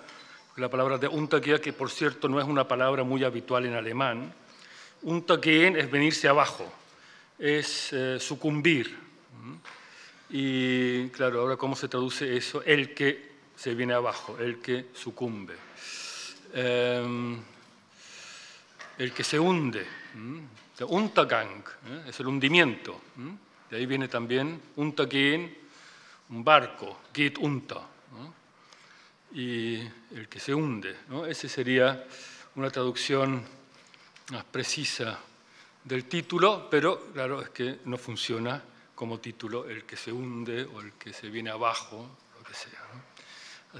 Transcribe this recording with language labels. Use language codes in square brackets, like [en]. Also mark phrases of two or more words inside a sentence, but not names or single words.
[es] La palabra de Untergehen, que por cierto no es una palabra muy habitual en alemán. Untergehen es venirse abajo, es sucumbir. Y claro, ahora ¿cómo se traduce eso? El que se viene abajo, el que sucumbe. El que se hunde. Der Untergang, es el hundimiento. De ahí viene también Untergehen, un barco, [de] geht unter, [es] ¿no? Y el que se hunde, ¿no? Esa sería una traducción más precisa del título, pero claro, es que no funciona como título el que se hunde o el que se viene abajo, lo que sea, ¿no?